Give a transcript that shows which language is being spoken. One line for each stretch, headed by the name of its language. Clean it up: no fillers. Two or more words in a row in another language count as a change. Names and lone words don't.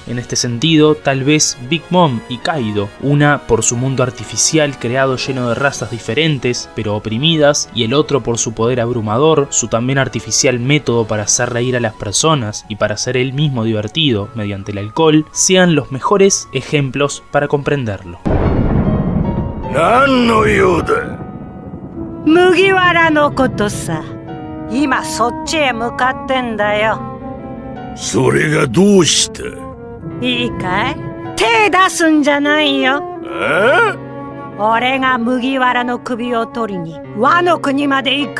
Spanish: En este sentido, tal vez Big Mom y Kaido, una por su mundo artificial creado lleno de razas diferentes pero oprimidas, y el otro por su poder abrumador, su también artificial método para hacer reír a las personas y para ser él mismo divertido mediante el alcohol, sean los mejores ejemplos para comprenderlo.
Japanese: 何の用だ麦わらのことさ。今そっちへ向かってんだよ。それがどうしたいいかい？手出すんじゃないよ。俺が麦わらの首を取りにワノ国まで行く。